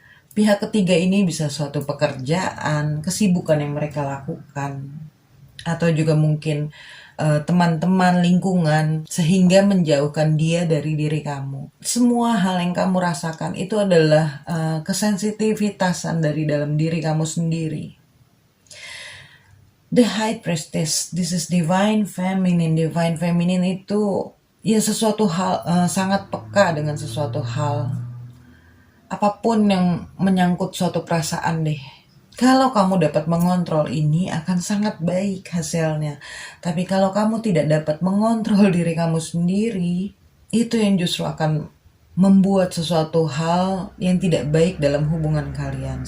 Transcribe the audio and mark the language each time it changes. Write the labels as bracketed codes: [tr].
[id] Pihak ketiga ini bisa suatu pekerjaan, kesibukan yang mereka lakukan, atau juga mungkin teman-teman, lingkungan, sehingga menjauhkan dia dari diri kamu. Semua hal yang kamu rasakan itu adalah kesensitivitasan dari dalam diri kamu sendiri. [en] The High Priestess, this is Divine Feminine. [id] Divine Feminine itu ya sesuatu hal, sangat peka dengan sesuatu hal. Apapun yang menyangkut suatu perasaan deh. Kalau kamu dapat mengontrol ini akan sangat baik hasilnya. Tapi kalau kamu tidak dapat mengontrol diri kamu sendiri, itu yang justru akan membuat sesuatu hal yang tidak baik dalam hubungan kalian.